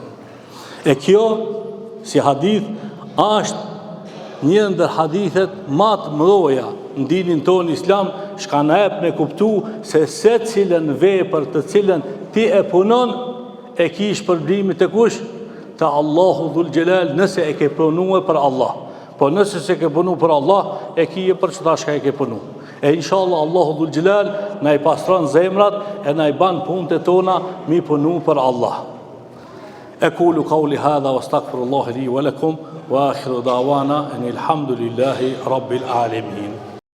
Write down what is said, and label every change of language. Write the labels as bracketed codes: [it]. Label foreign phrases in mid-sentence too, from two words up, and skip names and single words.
[sq] E kjo, si hadith, është një ndër hadithet matë mëdhoja në dinin tonë islam, shka në ep me kuptu se cilën vepër të cilën ti e punon, e ki shpërblimit të kush? Të Allahu dhul gjelal, nëse e ke punu për Allah. Po nëse se ke punu për Allah, e ki e për qëta shka e ke punu. E inshallah Allahu dhul gjelal na i pastron zemrat e na i ban punët e tona mi punu për Allah. [ar] أقول قولي هذا وأستغفر الله لي ولكم وآخر دعوانا أن الحمد لله رب العالمين.